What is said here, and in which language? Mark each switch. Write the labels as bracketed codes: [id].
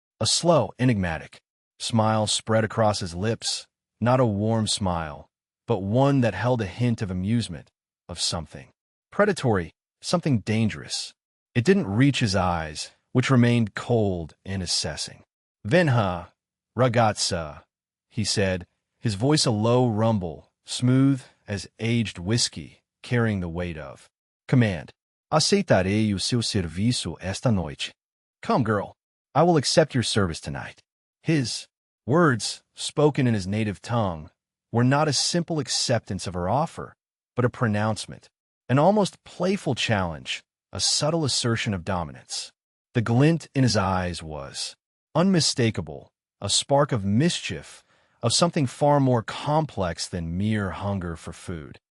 [en] A slow, enigmatic smile spread across his lips, not a warm smile, but one that held a hint of amusement, of something predatory, something dangerous. It didn't reach his eyes, which remained cold and assessing. [pt] Venha, ragazza, [en] he said, his voice a low rumble, smooth as aged whiskey, carrying the weight of command. [pt] Aceitarei o seu serviço esta noite. [en] Come, girl, I will accept your service tonight. His words, spoken in his native tongue, were not a simple acceptance of her offer, but a pronouncement, an almost playful challenge, a subtle assertion of dominance. The glint in his eyes was unmistakable, a spark of mischief, of something far more complex than mere hunger for food.